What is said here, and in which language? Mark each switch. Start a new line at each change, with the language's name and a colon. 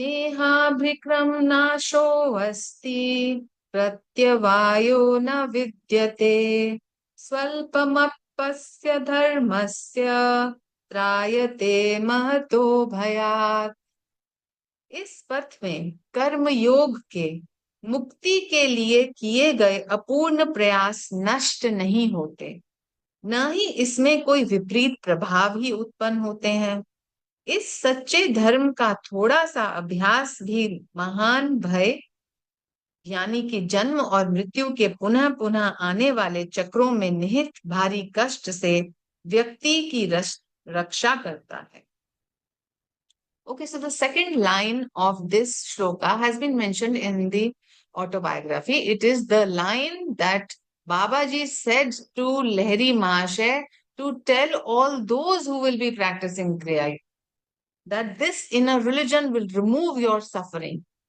Sanskrit: नेहाभिक्रम नाशो अस्ति प्रत्यवायो न विद्यते स्वल्पमप्यस्य धर्मस्य त्रायते महतो भयात्.
Hindi: इस पथ में कर्म योग के मुक्ति के लिए किए गए अपूर्ण प्रयास नष्ट नहीं होते, न ही इसमें कोई विपरीत प्रभाव ही उत्पन्न होते हैं। इस सच्चे धर्म का थोड़ा सा अभ्यास भी महान भय, यानी कि जन्म और मृत्यु के पुनः पुनः आने वाले चक्रों में निहित भारी कष्ट से व्यक्ति की रक्षा करता है।
English: Okay, so the second line of this shloka has been mentioned in the autobiography. It is the line that Babaji said to Lahiri Mahashay to tell all those who will be practicing Kriya that this inner religion will remove your suffering.